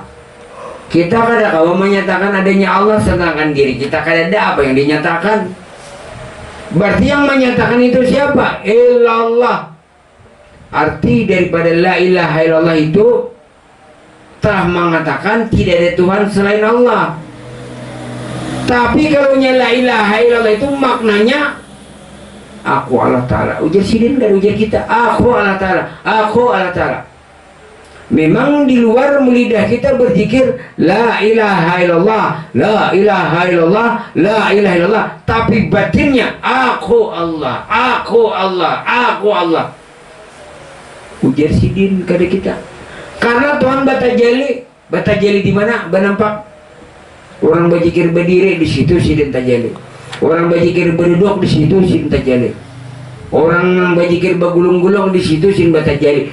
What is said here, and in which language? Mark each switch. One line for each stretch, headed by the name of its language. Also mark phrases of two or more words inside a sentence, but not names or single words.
Banjar: Kita kada kalau menyatakan adanya Allah sedangkan diri kita kada ada apa yang dinyatakan. Berarti yang menyatakan itu siapa? Illallah. Arti daripada
Arabic: لا إله إلا الله
Banjar: itu telah mengatakan tidak ada Tuhan selain Allah. Tapi kalau
Arabic: لا إله إلا الله
Banjar: itu maknanya aku Allah Ta'ala. Ujar sidin dan ujar kita, aku Allah Ta'ala, aku Allah Ta'ala. Memang di luar lidah kita berzikir
Arabic: لا إله إلا الله, لا إله إلا الله, لا إله إلا الله,
Banjar: tapi batinnya aku Allah, aku Allah, aku Allah. Ujar sidin kepada kita. Karena Tuhan batajali di mana? Benampak. Orang berzikir berdiri di situ sidin tajali. Orang berzikir berduduk di situ sidin tajali. Orang yang berzikir bergulung-gulung di situ sin batajali.